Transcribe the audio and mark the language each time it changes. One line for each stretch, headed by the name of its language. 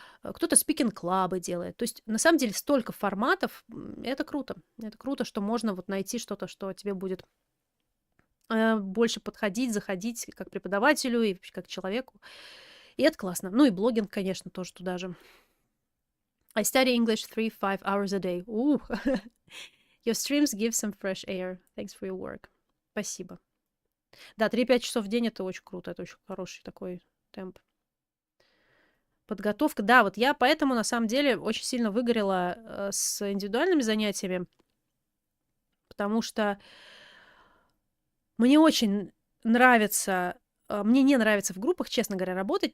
Russian: Кто-то спикинг-клабы делает. То есть на самом деле столько форматов, это круто. Это круто, что можно вот найти что-то, что тебе будет больше подходить, заходить как преподавателю и как человеку. И это классно. Ну и блогинг, конечно, тоже туда же.
English: I study English 3-5 hours a day. Your streams give some fresh air. Thanks for your work.
Russian: Спасибо. Да, 3-5 часов в день это очень круто. Это очень хороший такой темп. Подготовка. Да, вот я поэтому на самом деле очень сильно выгорела с индивидуальными занятиями, потому что мне очень нравится, мне не нравится в группах, честно говоря, работать.